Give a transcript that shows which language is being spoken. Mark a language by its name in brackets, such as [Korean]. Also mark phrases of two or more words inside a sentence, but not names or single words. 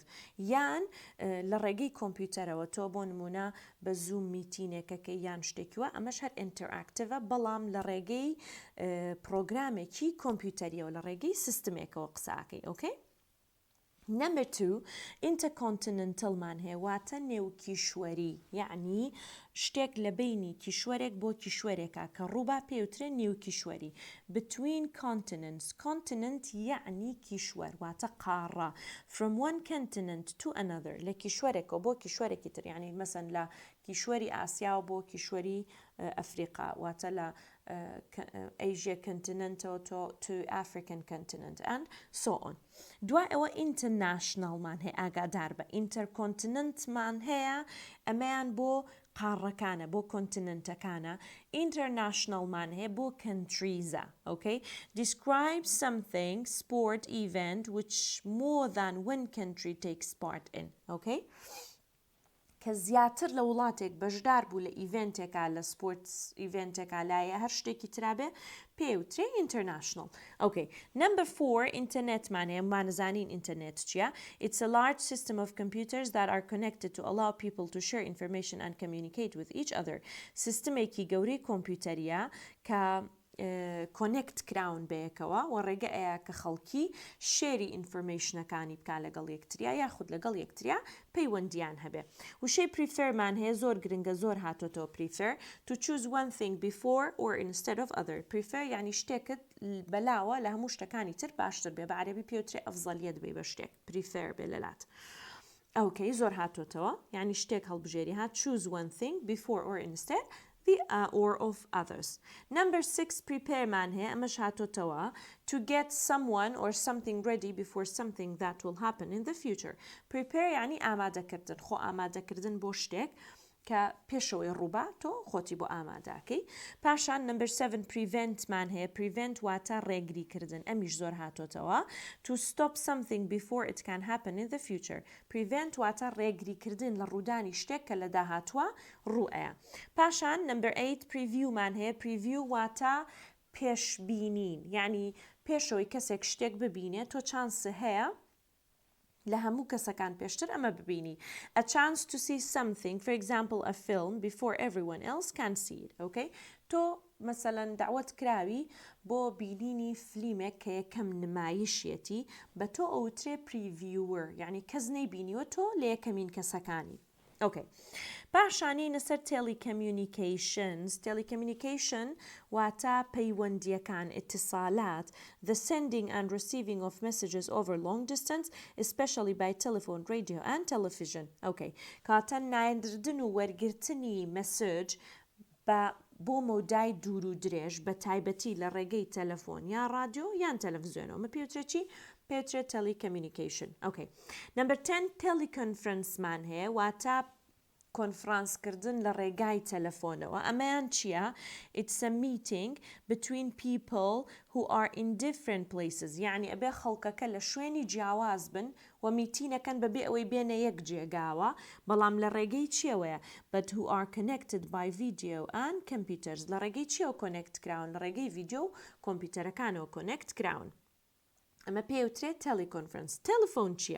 [Central Kurdish] یان لە ڕێگەی کۆمپیوتەرەوە تۆ بۆ نمونە بە زوم میتینێکەکە یان شتێکیوە ئەمەش هەر interactive بەڵام لە ڕێگەی پرۆگرامێکی کۆمپیوتەریەوە لە ڕێگەی سیستمێکەوە قساکەی. ئۆکەی Number 2 intercontinentalمان هەیە واتە نێوکیشوەری یعنی شتێک لە بینی کیشوەرێک بۆ کیشوەرێکە کە ڕووبا پێوترێ نێوکیشوەری. [English] between continents continent [Central Kurdish] یعنی کیشوەر واتە قارە. [English] from one continent to another [Central Kurdish] لە کیشوەرێکەوە بۆ کیشوەرێکی تر یعنی مەسەن لە کیشوەری ئاسیا بۆ کیشوەری ئەفریقا واتە لە [English] Asia continent to African continent and so on. [Central Kurdish] دوای ئەوە internationalمان هەیە ئاگادار بە intercontinentمان هەیە ئەمەیان بۆ قارەکانە بۆ کۆنتیننتەکانە. internationalمان هەیە بۆ countries-ە. Okay? [English] Describe something sport event which more than one country takes part in. [Central Kurdish] Okay? کە زیاتر لە وڵاتێک بەشدار بوو لە ئیڤنتێکا لە سپۆرتس ئیڤنتێکا لایە هەر شتێکی ترابێ پێوترێ international. Okay. Number 4 ئینتەرنێتمان هەیە مانەزانین ئینتەرنێت چییە؟ [English] It's a large system of computers that are connected to allow people to share information and communicate with each other. [Central Kurdish] سیستمێکی گەورەی کۆمپیوتەریە کە کۆنێکت کراون بەیەکەوە و ڕێگە ئەیە کە خەڵکی شێری ئینفۆرمێشنەکانی بکا لەگەڵ یەکتریا یاخود لەگەڵ یەکتریا پەیوەندیان هەبێ. وشەی preferمان هەیە زۆر گرنگە زۆر هاتۆتەوە [English] prefer to choose one thing before or instead of other. [Central Kurdish] prefer یعنی شتێکت بەلاوە لە هەموو شتەکانی تر باشتر بێ بە عەرەبی پێوترێ ئەفزەلیەت بێ بە شتێک prefer بێ لەلات. ئەوکەی زۆر هاتۆتەوە یعنی شتێک هەڵبژێری هات [English] choose one thing before or instead or of others. Number 6 prepare man هەیە ئەمەش هاتۆتەوە to get someone or something ready before something that will happen in the future. [Central Kurdish] Prepare یعنی ئامادەکردن خۆ ئامادەکردن بۆ شتێک کە پێشەوەی ڕووبا تۆ خۆتی بۆ ئامادەکەی. [English] پاشان number 7 prevent [Central Kurdish] man هەیە [English] prevent [Central Kurdish] واتە ڕێگریکردن ئەمیش زۆر هاتۆتەوە [English] to stop something before it can happen in the future. [Central Kurdish] prevent واتە ڕێگریکردن لە ڕوودانی شتێک کە لە داهاتوە ڕوئەیە. پاشان number 8 preview man هەیە preview واتە پێشبینین یعنی پێشەوەی کەسێک شتێک ببینێ تۆ چانسە هەیە لە هەموو کەسەکان پێشتر ئەمە ببینی. [English] a chance to see something for example a film before everyone else can see it. Okay? [Central Kurdish] تۆ مەسەلەن داوەت کراوی بۆ بینینی فلیمێک کە یەکەم نمایشێتی بە تۆ ئەوترێ previewer یعنی کەس نەیبینیوە تۆ لە یەکەمین کەسەکانی. اوكي باشانين سر telecommunications telecommunication واتا پەیوەندیەکان اتصالات [English] the sending and receiving of messages over long distance especially by telephone radio and television okay [Central Kurdish] کاتە نایندردن و وەرگرتنی مەسج بۆ مەودای دوور و درێژ بە تایبەتی لە ڕێگەی تەلەفۆن یا رادیۆ یان تەلەڤیزیۆنەوە مە پێوترێت چی؟ پێوترێت telecommunication okay number 10 teleconferenceمان هەیە واتە کۆنفرانسکردن لە ڕێگای تەلەفۆنەوە ئەمەیان چییە؟ [English] it's a meeting between people who are in different places [Central Kurdish] یعنی ئەبێ خەڵکەکە لە شوێنی جیاواز بن و میتینەکەن بەبێ ئەوەی بێنە یەک جێگاوە بەڵام لە ڕێگەی چیەوەیە [English] but who are connected by video and computers [Central Kurdish] لە ڕێگەی چیەوە کۆنێکت کراون لە ڕێگەی ڤیدیۆ و کۆمپیوتەرەکانەوە کۆنێکت کراون ئەمە پێوترێت تەلیکۆنفرەنس تەلەفۆن چییە؟